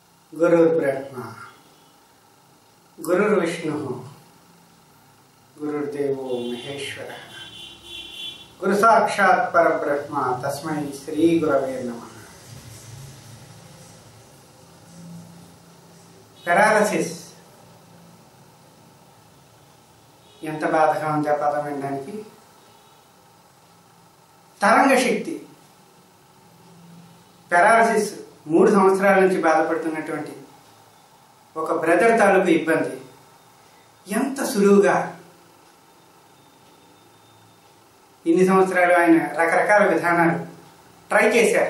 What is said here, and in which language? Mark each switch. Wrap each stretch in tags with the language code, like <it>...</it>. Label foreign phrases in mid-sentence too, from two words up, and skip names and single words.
<sa>गुरुर्ब्रह्मा गुरुर्विष्णु गुरुर्देवो महेश्वरः गुरु साक्षात् परब्रह्म तस्मै श्री गुरवे नमः।</sa> <te>पैरालिसिस ఎంత బాధగా ఉంది ఆ పదం వినడానికి. తరంగ శక్తి పారాలిసిస్ 3 సంవత్సరాల నుంచి బాధపడుతున్నటువంటి ఒక బ్రదర్ తాలూకు ఇబ్బంది ఎంత సులువుగా ఇన్ని సంవత్సరాలు ఆయన రకరకాల విధానాలు ట్రై చేశారు.</te>